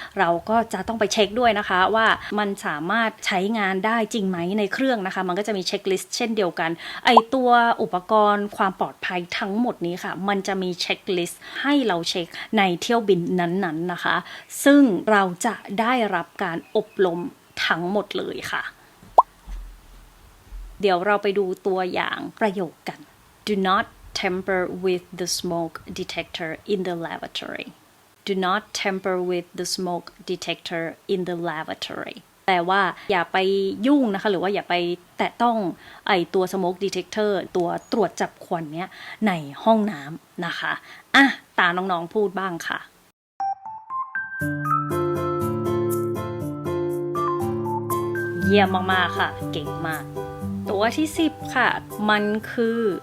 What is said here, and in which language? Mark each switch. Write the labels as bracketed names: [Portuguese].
[Thai] เราก็จะต้องไปเช็คด้วยนะคะว่ามันสามารถใช้งานได้จริงไหมในเครื่องนะคะมันก็จะมีเช็คลิสต์เช่นเดียวกันไอตัวอุปกรณ์ความปลอดภัยทั้งหมดนี้ค่ะมันจะมีเช็คลิสต์ให้เราเช็คในเที่ยวบินนั้นๆนะคะซึ่งเราจะได้รับการอบรมทั้งหมดเลยค่ะเดี๋ยวเราไปดูตัวอย่างประโยคกัน [English] Do not tamper with the smoke detector in the lavatory. Do not tamper with the smoke detector in the lavatory. [Thai] แต่ว่าอย่าไปยุ่งนะคะหรือว่าอย่าไปแตะต้องไอตัว smoke detector ตัวตรวจจับควันเนี้ยในห้องน้ำนะคะอ่ะตาน้องๆพูดบ้างค่ะเยี่ยมมากๆค่ะเก่งมากตัวที่10ค่ะมันคือ